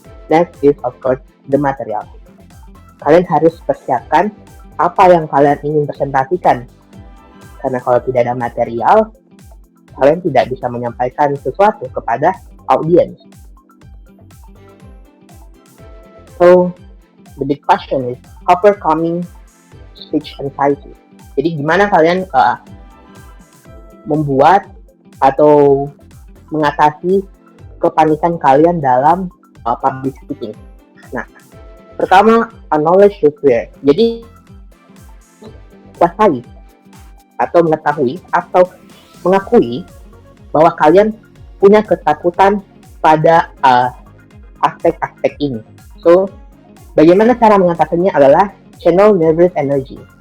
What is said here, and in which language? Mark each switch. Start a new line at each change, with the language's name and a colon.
English: Next is of course the material.
Indonesian: Kalian harus persiapkan apa yang kalian ingin presentasikan. Karena kalau tidak ada material, kalian tidak bisa menyampaikan sesuatu kepada audiens.
English: So, the big question is overcoming speech anxiety.
Indonesian: Jadi gimana kalian membuat atau mengatasi kepanikan kalian dalam public speaking. Nah, pertama,
English: knowledge is clear.
Indonesian: Jadi, kuasai atau mengetahui atau mengakui bahwa kalian punya ketakutan pada aspek-aspek ini. So, bagaimana cara mengatasinya adalah
English: channel nervous energy.